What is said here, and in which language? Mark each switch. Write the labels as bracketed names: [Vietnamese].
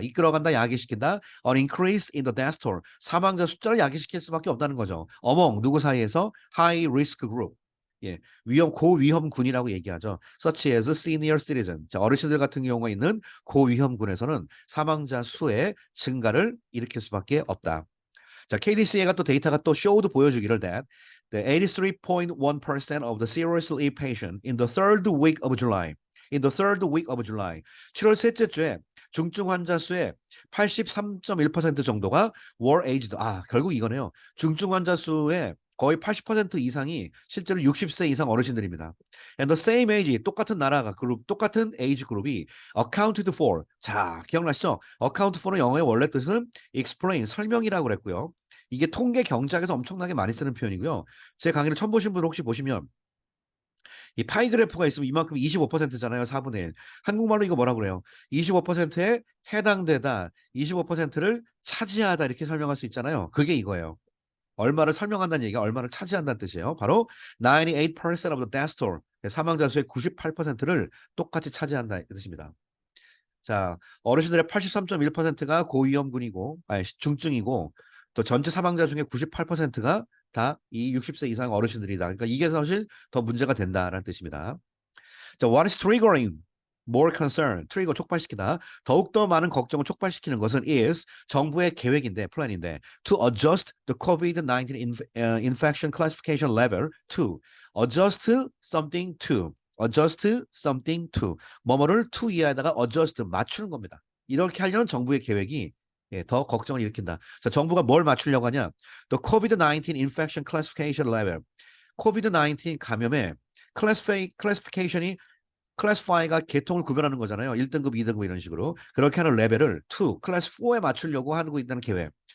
[Korean] 이끌어간다 야기시킨다. [English] an increase in the death toll [Korean] 사망자 숫자를 야기시킬 수밖에 없다는 거죠. among 누구 사이에서 [English] high risk group [Korean] 예, 고위험군이라고 얘기하죠. [English] such as senior citizen. [Korean] 자, 어르신들 같은 경우가 있는 고위험군에서는 사망자 수의 증가를 일으킬 수밖에 없다. [English] 자, KDCA가 또 데이터가 또 showed [Korean] 보여주기를 [English] that the 83.1% of the seriously ill patient in the third week of July. In the third week of July. [Korean] 7월 셋째 주에 중증 환자 수의 83.1% 정도가 [English] were aged. [Korean] 아, 결국 이거네요. 중증 환자 수의 거의 80% 이상이 실제로 60세 이상 어르신들입니다. [English] And the same age, [Korean] 똑같은 나라가 그룹, 똑같은 에이지 그룹이 [English] accounted for. [Korean] 자, 기억나시죠? account for는 영어의 원래 뜻은 explain, 설명이라고 그랬고요. 이게 통계 경제학에서 엄청나게 많이 쓰는 표현이고요. 제 강의를 처음 보신 분 혹시 보시면 이 파이 그래프가 있으면 이만큼 25%잖아요. 4분의 1. 한국말로 이거 뭐라고 그래요? 25%에 해당되다, 25%를 차지하다 이렇게 설명할 수 있잖아요. 그게 이거예요. 얼마를 설명한다는 얘기가 얼마를 차지한다는 뜻이에요. [English] 바로 98% of the death toll. [Korean] 사망자 수의 98%를 똑같이 차지한다 이 뜻입니다. 자, 어르신들의 83.1%가 고위험군이고, 아니, 중증이고, 또 전체 사망자 중에 98%가 다 이 60세 이상 어르신들이다. 그러니까 이게 사실 더 문제가 된다라는 뜻입니다. [English] 자, what is triggering more concern? [Korean] 트리거 촉발시키다. 더욱더 많은 걱정을 촉발시키는 것은 [English] is [Korean] 정부의 계획인데, 플랜인데 [English] to adjust the COVID-19 infection classification level to adjust something to adjust something to 뭐뭐를 to 이하에다가 adjust [Korean] 맞추는 겁니다. 이렇게 하려는 정부의 계획이 예, 더 걱정을 일으킨다. 자, 정부가 뭘 맞추려고 하냐? [English] The COVID-19 infection classification level. [Korean] COVID-19 감염의 클래시피케이션이 클래스파이가 계통을 구별하는 거잖아요. 1등급, 2등급 이런 식으로. 그렇게 하는 레벨을 2, 클래스 4에 맞추려고 하고 있다는 계획.